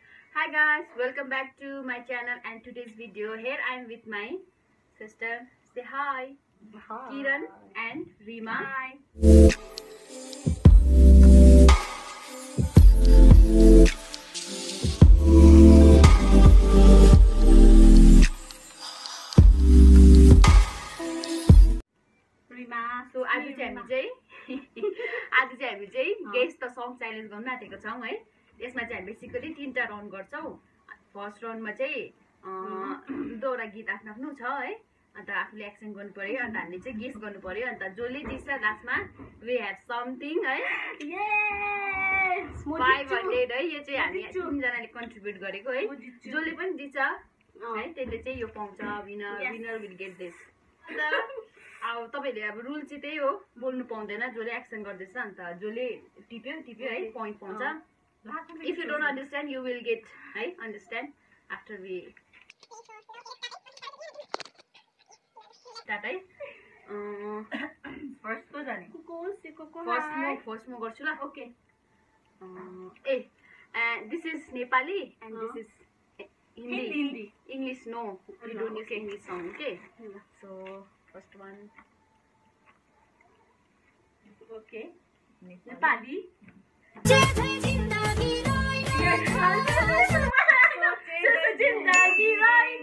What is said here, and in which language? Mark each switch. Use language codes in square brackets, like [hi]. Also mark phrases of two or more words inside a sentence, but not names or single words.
[en] Hi guys, welcome back to my channel and today's video. Here I am with my sister. Say hi. Hi. Kiran and Rima. Hi. Rima. [ne] So आज चाहिँ हामी चाहिँ [en] guess the song challenge [ne] गर्न आँटेको छौं है। यसमा चाहिँ हामी बेसिकली 3टा राउन्ड गर्छौं। [en] first roundमा [ne] चाहिँ दुईवटा गीत आफ्नो छ है। अन्त आफूले एक्सन गर्नु पर्यो अन्त हामीले चाहिँ गेस गर्नु पर्यो अन्त जसले जित्छ लास्टमा [en] we have something [ne] है। यस 500 है। यो चाहिँ हामी 3 जनाले कन्ट्रिब्युट गरेको है। जसले पनि जित्छ है त्यसले चाहिँ यो पाउँछ। [en] winner will get this. [ne] अब तपाईले अब रुल चाहिँ त्यही हो, बोल्नु पाउँदैन जसले एक्सन गर्दैछ। अन्त जसले टिप्यो है पॉइन्ट पाउँछ। [en] if you don't understand you will get है understand after we start है। [ne] फर्स्ट को जाने फर्स्ट म गर्छु ल। ओके [en] this is Nepali and this is Hindi. English no, we don't use English song. OK so first one [ne] ओके नेपाली जिन्दगी रहिन